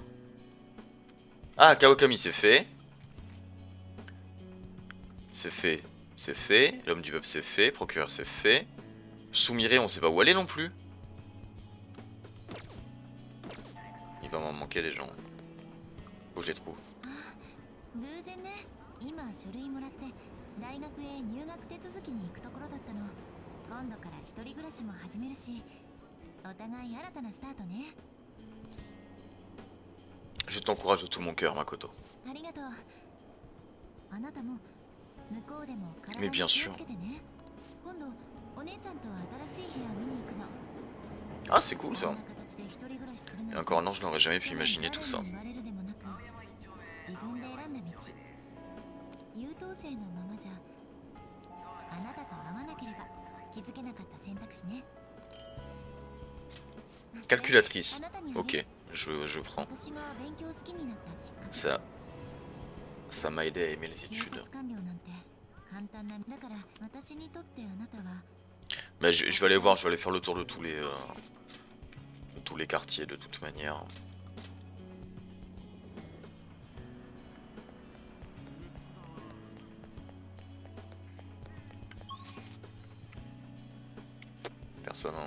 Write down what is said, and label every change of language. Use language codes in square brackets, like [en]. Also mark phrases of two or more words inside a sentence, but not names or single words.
[fr] Ah, Kawakami, c'est fait. C'est fait. C'est fait. L'homme du peuple, c'est fait. Procureur, c'est fait. Sumire, on sait pas où aller non plus. Il va m'en manquer les gens. Faut que je les trouve. [ja] 偶然ね、今書類もらって大学へ入学手続きに行くところだったの。今度から一人暮らしも始めるし、お互い新たなスタートね。 [fr] Je t'encourage de tout mon cœur, Makoto. [ja] ありがとう。あなたも向こうでも [fr] Mais [ja] 体 [fr] bien [ja] に気 [fr] sûr. [ja] をつけてね。今度お姉ちゃんと新しい部屋見に行くの。 [fr] Ah, c'est cool [ja] こ [fr] ça. [ja] んな形で一人暮らしするなん [fr] Et [ja] て [fr] encore un an, je n'aurais jamais pu imaginer tout ça. [ja] 誰に言われるでもなく、自分で選んだ道。優等生のままじゃあなたと会わなければ気づけなかった選択肢ね。 [fr] Calculatrice. [ja] あなたにはね、 [fr] Ok, je prends. [ja] 私が勉強好きになったきっかけ。 [fr] Ça m'a aidé à aimer les [ja] 警 [fr] études. [ja] 察官僚なんて簡単な。だから私にとってあなたは [fr] Mais je vais aller voir, je vais aller faire le tour de tous les quartiers de toute manière. Personne, hein.